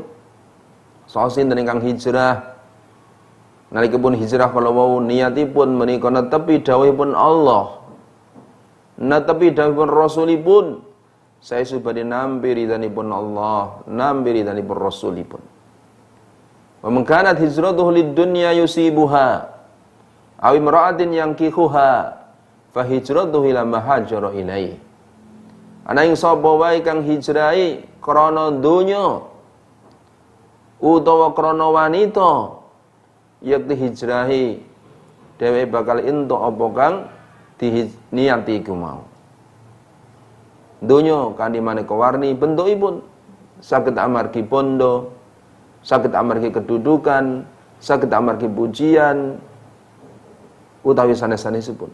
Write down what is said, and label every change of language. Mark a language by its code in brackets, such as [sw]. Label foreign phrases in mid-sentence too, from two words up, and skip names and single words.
[jv] Saha sinten ingkang hijrah. Nalika pun hijrah kalau wau niatipun menika netepi dawuhipun Allah. Netepi dawuhipun Rasulipun. Saya subadi nampi ridhanipun Allah, nampi ridhanipun Rasulipun. [ar] ومن كانت هجرته لدنيا يصيبها أو امرأة ينكحها فهجرته إلى ما هاجر إليه. [jv] Ana ing sapa wae kang hijrahi krana donya utawa krana wanita yakti hijrahi dheweke bakal entuk apa kang diniati iku mau. Donya kanthi maneka warni bentukipun saged amargi bondo, saged amargi kedudukan, saged amargi pujian utawi sanes-sanesipun.